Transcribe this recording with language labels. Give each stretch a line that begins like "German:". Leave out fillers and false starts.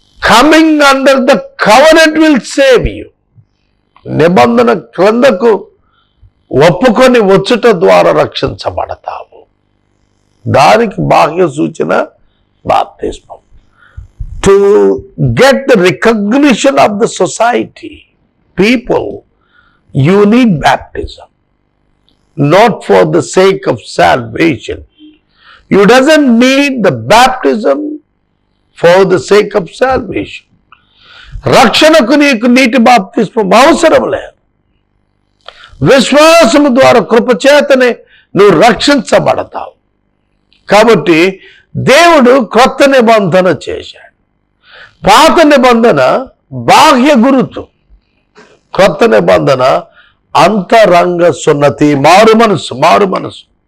English: Coming under the covenant will save you.
Telugu: నిబంధన క్రిందకు ఒప్పుకొని వచ్చుట ద్వారా రక్షించబడతావు. దానికి బాహ్య సూచన బాప్తిస్మం.
English: To get the recognition of the society, people, you need baptism. Not for the sake of salvation. You doesn't need the baptism for the sake of salvation.
Telugu: రక్షణకు నీకు నీటి బాప్తిస్మం అవసరం లేదు. విశ్వాసము ద్వారా కృపచేతనే నువ్వు రక్షించబడతావు. కాబట్టి దేవుడు క్రొత్త నిబంధన చేశాడు. పాత నిబంధన బాహ్య గురుతు, క్రొత్త నిబంధన అంతరంగ సున్నతి, మారు మనసు.